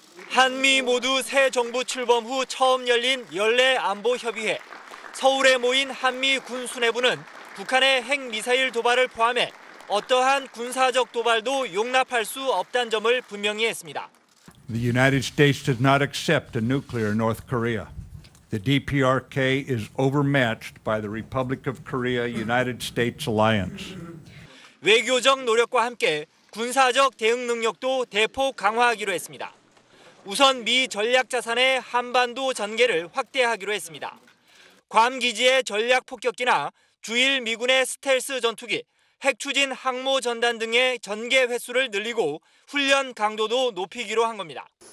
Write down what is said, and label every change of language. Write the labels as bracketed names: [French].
[Korean] 한미 모두 새 정부 출범 후 처음 열린 연례 안보협의회. 서울에 모인 한미 군 수뇌부는 북한의 핵미사일 도발을 포함해 어떠한 군사적 도발도 용납할 수 없다는 점을 분명히 했습니다. [English] The United States does not accept a nuclear North Korea. The DPRK is overmatched by the Republic of Korea-United States alliance. [Korean] 외교적 노력과 함께 군사적 대응 능력도 대폭 강화하기로 했습니다. 우선 미 전략자산의 한반도 전개를 확대하기로 했습니다. 괌 기지의 전략 폭격기나 주일 미군의 스텔스 전투기, 핵추진 항모 전단 등의 전개 횟수를 늘리고 훈련 강도도 높이기로 한 겁니다.